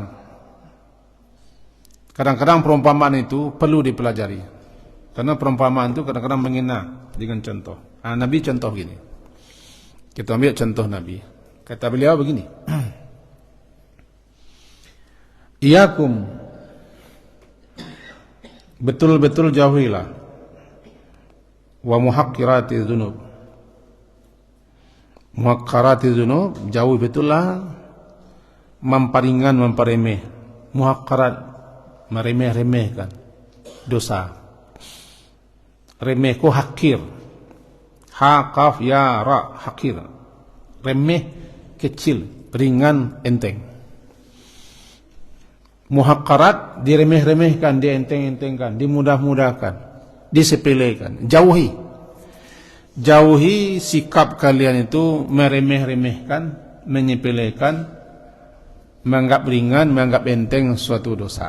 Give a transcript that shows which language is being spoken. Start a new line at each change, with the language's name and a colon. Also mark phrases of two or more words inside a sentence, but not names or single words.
Indonesian: Kadang-kadang perumpamaan itu perlu dipelajari, karena perumpamaan itu kadang-kadang mengena dengan contoh. Nabi contoh gini, kita ambil contoh Nabi. Kata beliau begini, Iyakum, betul-betul jauhilah,
Arabic: wa muhaqqirati dzunub. Muhaqqirati dzunub,
Indonesian: jauh betullah memparingan, memperemeh. Muhaqqarat, meremeh-remehkan dosa. Remeh ko hakir. Ha qaf ya ra, hakir. Remeh, kecil, ringan, enteng. Muhaqqarat, diremeh-remehkan, dienteng-entengkan, dimudah-mudahkan, disepelekan. Jauhi sikap kalian itu meremeh-remehkan, menyepelekan, menganggap ringan, menganggap enteng suatu dosa.